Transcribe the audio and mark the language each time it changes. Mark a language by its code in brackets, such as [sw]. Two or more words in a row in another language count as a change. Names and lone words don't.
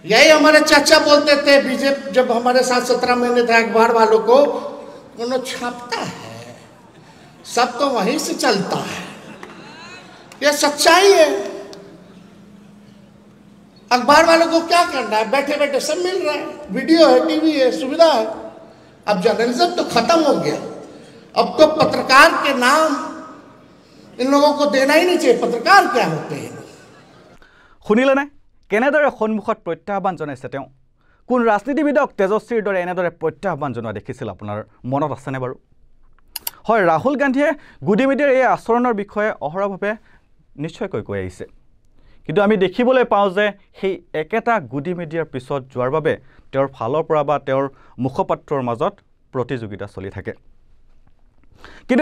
[hi] यही हमारे चाचा बोलते थे बीजेपी जब हमारे साथ 17 महीने थे अखबार वालों को उन्होंने छापता है सब तो वहीं से चलता है ये सच्चाई है अखबार वालों को क्या करना है बैठे बैठे सब मिल रहा है वीडियो है टीवी है सुविधा है अब जर्नलिज्म तो खत्म हो गया अब तो पत्रकार के नाम इन लोगों को देना ही नहीं चाहिए पत्रकार क्या होते हैं [as] শুনিলে নাই কেনেদৰে সন্মুখত প্ৰত্যাহ্বান জনাইছে তেওঁ কোন ৰাজনীতিবিদক তেজস্বীৰ দৰে এনেদৰে প্ৰত্যাহ্বান জনোৱা দেখিছিল আপোনাৰ মনত আছেনে বাৰু হয় ৰাহুল গান্ধীয়ে গুডি মিডিয়াৰ এই আচৰণৰ বিষয়ে অহৰভাৱে নিশ্চয়কৈ কৈ আহিছে কিন্তু আমি দেখিবলৈ পাওঁ যে সেই একেটা গুডি মিডিয়াৰ পিছত যোৱাৰ বাবে তেওঁৰ ফালৰ পৰা বা তেওঁৰ মুখপাত্ৰৰ মাজত প্ৰতিযোগিতা চলি থাকে কিন্তু